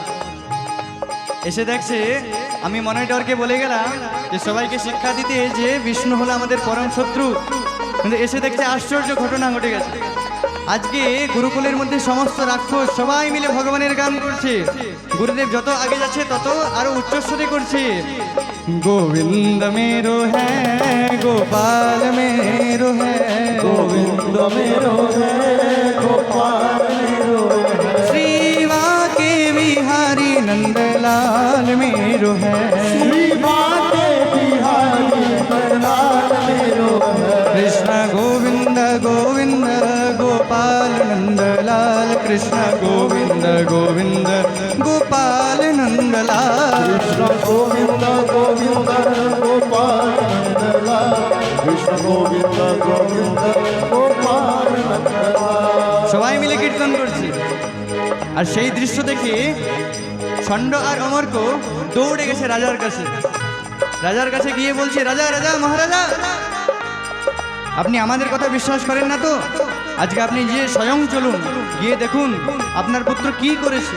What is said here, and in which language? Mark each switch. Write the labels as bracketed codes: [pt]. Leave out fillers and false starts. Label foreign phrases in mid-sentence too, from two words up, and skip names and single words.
[bn] এসে দেখছে আমি মনে ডরকে বলে গেলাম যে সবাইকে শিক্ষা দিতে যে বিষ্ণু হলো আমাদের পরম শত্রু, কিন্তু এসে দেখছে আশ্চর্য ঘটনা ঘটে গেছে। আজকে গুরুকুলের মধ্যে সমস্ত রাক্ষস সবাই মিলে ভগবানের গান করছে। গুরুদেব যত আগে যাচ্ছে তত আরো উচ্চস্বরে করছে, [hi] গোবিন্দ मेरो है गोपाल मेरो है। गोविंद मेरो है गोपाल मेरो है। श्री बांके बिहारी नंदलाल मेरो है। श्री बांके बिहारी नंदलाल मेरो है। कृष्ण गोविंद गोविंद गोपाल नंदलाल। कृष्ण गोविंद गोविंद गोपाल नंदलाल। कृष्ण गोविंद गोविंद गोपाल नंदलाल। कृष्ण गोविंद गोविंद गोपाल नंदलाल। [bn] সবাই মিলে কীর্তন করছে। আর সেই দৃশ্য দেখে ষণ্ড আর অমর্ক দৌড়ে গেছে রাজার কাছে। রাজার কাছে গিয়ে বলছে, রাজা রাজা মহারাজা, আপনি আমাদের কথা বিশ্বাস করেন না তো? আজকে আপনি গিয়ে স্বয়ং চলুন, গিয়ে দেখুন আপনার পুত্র কি করেছে।